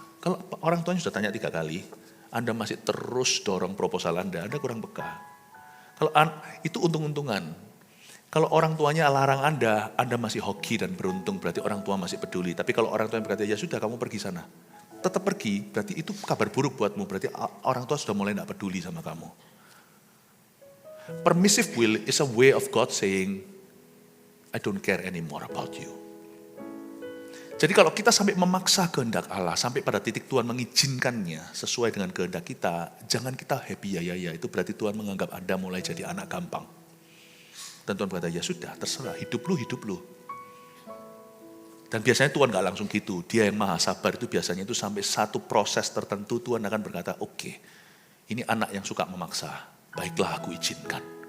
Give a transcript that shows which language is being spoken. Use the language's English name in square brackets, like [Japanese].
[Indonesian] Kalau orang tuanya sudah tanya 3 kali, Anda masih terus dorong proposal Anda kurang peka. Kalau itu untung-untungan. Kalau orang tuanya larang Anda masih hoki dan beruntung, berarti orang tua masih peduli. Tapi kalau orang tua yang berkata, ya sudah kamu pergi sana. Tetap pergi, berarti itu kabar buruk buatmu. Berarti orang tua sudah mulai tidak peduli sama kamu. [English] Permissive will is a way of God saying, I don't care anymore about you. [Indonesian] Jadi kalau kita sampai memaksa kehendak Allah, sampai pada titik Tuhan mengizinkannya sesuai dengan kehendak kita, jangan kita happy ya, itu berarti Tuhan menganggap Anda mulai jadi anak gampang. Dan Tuhan berkata, ya sudah, terserah, hidup lu. Dan biasanya Tuhan gak langsung gitu, Dia yang maha sabar itu biasanya itu sampai satu proses tertentu Tuhan akan berkata, oke, ini anak yang suka memaksa, baiklah aku izinkan.